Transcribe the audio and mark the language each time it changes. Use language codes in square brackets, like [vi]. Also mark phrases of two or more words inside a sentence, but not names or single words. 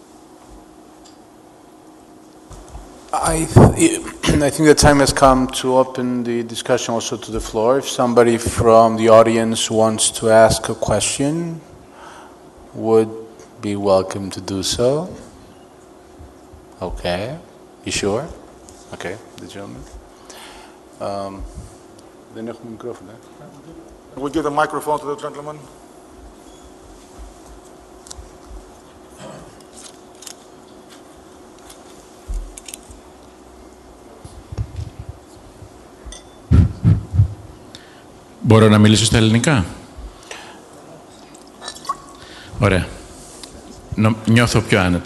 [en] I think the time has come to open the discussion also to the floor. If somebody from the audience wants to ask a question, would be welcome to do so. Okay. You sure? Okay, the gentleman. [el] Δεν έχουμε μικρόφωνο. [en] We give the microphone to the gentleman. [el] Μπορώ να μιλήσω στα ελληνικά? Ωραία. Νιώθω πιο άνετα.